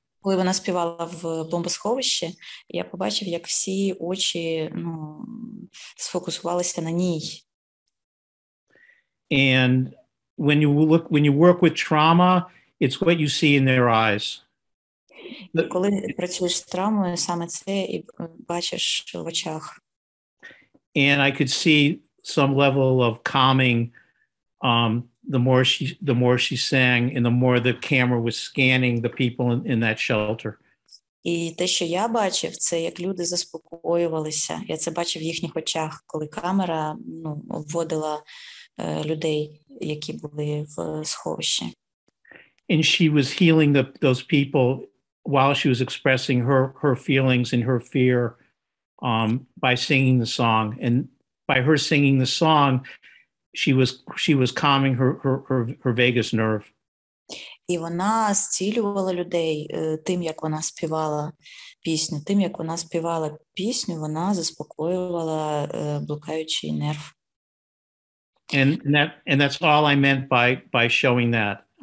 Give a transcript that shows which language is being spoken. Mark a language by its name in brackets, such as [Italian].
[Ukrainian] Коли вона співала в бомбосховищі, я побачив, як всі очі сфокусувалися на ній. [English] And when you work with trauma, it's what you see in their eyes. [Ukrainian] І коли працюєш з травмою, саме це і бачиш в очах. [English] And I could see some level of calming the more she sang and the more the camera was scanning the people in that shelter. [Ukrainian] І те, що я бачив, це як люди заспокоювалися. Я це бачив в їхніх очах, коли камера обводила людей, які були в сховищі. [English] And she was healing those people while she was expressing her feelings and her fear by singing the song. And by her singing the song, she was calming her vagus nerve. [Ukrainian] І вона зцілювала людей тим, як вона співала пісню. Тим, як вона співала пісню, вона заспокоювала блукаючий нерв. [English] And that's all I meant by showing that.